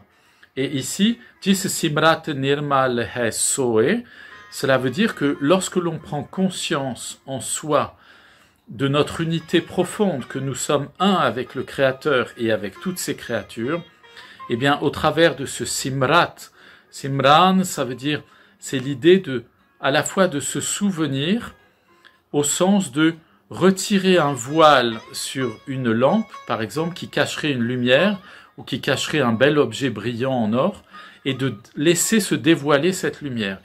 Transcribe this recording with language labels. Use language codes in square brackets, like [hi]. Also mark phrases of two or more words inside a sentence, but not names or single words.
[fr] Et ici, [pa] ਜਿਸ ਸਿਮਰਤ ਨਿਰਮਲ ਹੈ ਸੋਇ, [fr] cela veut dire que lorsque l'on prend conscience en soi de notre unité profonde, que nous sommes un avec le Créateur et avec toutes ses créatures, eh bien, au travers de ce simrat, simran, ça veut dire, c'est l'idée à la fois de se souvenir, au sens de retirer un voile sur une lampe, par exemple, qui cacherait une lumière, ou qui cacherait un bel objet brillant en or, et de laisser se dévoiler cette lumière.